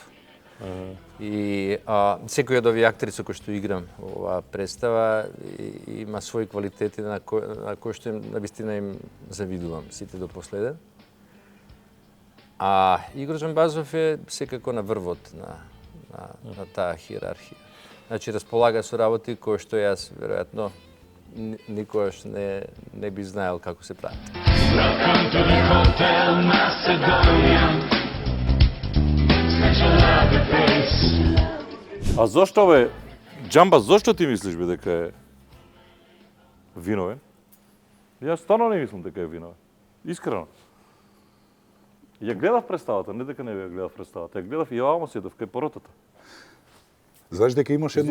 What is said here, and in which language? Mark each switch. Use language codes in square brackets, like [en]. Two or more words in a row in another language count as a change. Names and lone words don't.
[mk] И секој од овие актери со кои што играм во оваа представа има своји квалитети на кои што навистина им завидувам сите до последен. А Игор Джамбазов е секако на врвот на таа хиерархија. Значи располага со работи кои што јас веројатно никогаш не би знаел како се прави. [en] Welcome to the Hotel Macedonia. Special love face. [mk] А зошто бе, Джамба, зошто ти мислиш бе дека е виновен? Јас стварно не мислам дека е виновен. Искрено. Ја гледав представата, не дека не ја гледав представата, ја гледав и овамо седов кај поротата. Знаеш дека имаш едно